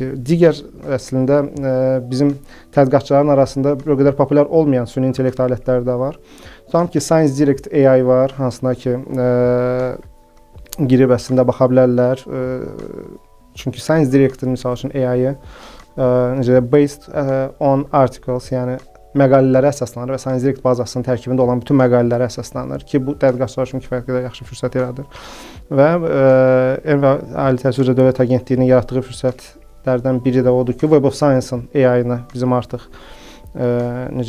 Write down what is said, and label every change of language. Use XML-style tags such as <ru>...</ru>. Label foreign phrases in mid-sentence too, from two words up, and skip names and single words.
<az>Digər əslində bizim tədqiqatçıların arasında o qədər populyar olmayan süni intellekt alətləri də var. Tutalım ki, Science Direct AI var, hansına ki girib əslində baxa bilərlər. Çünki Science Direct-in misal üçün AI-ı necə</az> <en>based on articles,</en> <az>yəni məqalələrə əsaslanır və Science Direct bazasının tərkibində olan bütün məqalələrə əsaslanır ki, bu tədqiqatçılar üçün kifayət qədər yaxşı fürsət yaradır. Və Elm və Ali Təhsil üzrə Dövlət Agentliyinin yaratdığı fürsətlərdən biri də odur ki, Web of Science-ın AI-nə bizim artıq necə</az>